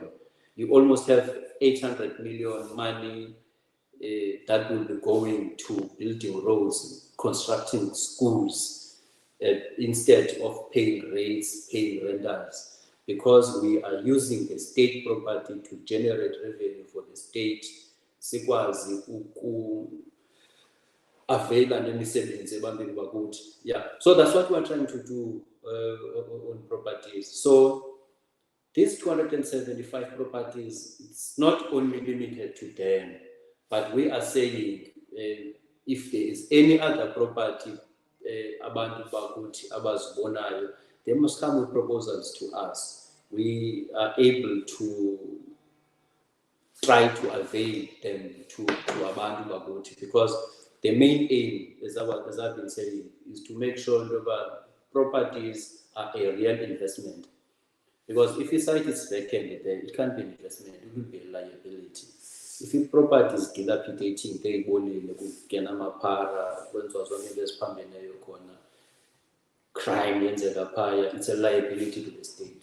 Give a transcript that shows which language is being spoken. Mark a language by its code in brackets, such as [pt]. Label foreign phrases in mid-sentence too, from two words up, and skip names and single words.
[en] You almost have 800 million money that will be going to building roads, constructing schools, instead of paying rates, paying rentals. Because we are using the state property to generate revenue for the state, [xh] sikwazi availa nemisebenzi ebantwini bakuthi. [en] So that's what we are trying to do on properties. So these 275 properties, it's not only limited to them, but we are saying if there is any other property [xh] abantu bakuthi abazibonayo, [en] they must come with proposals to us. We are able to try to avail them to [xh] abantu bakuthi, [en] because the main aim, as I've been saying, is to make sure that properties are a real investment. Because if a site is vacant there, it can't be an investment, it will be a liability. If your property is dilapidating, they will crime, it's a liability to the state.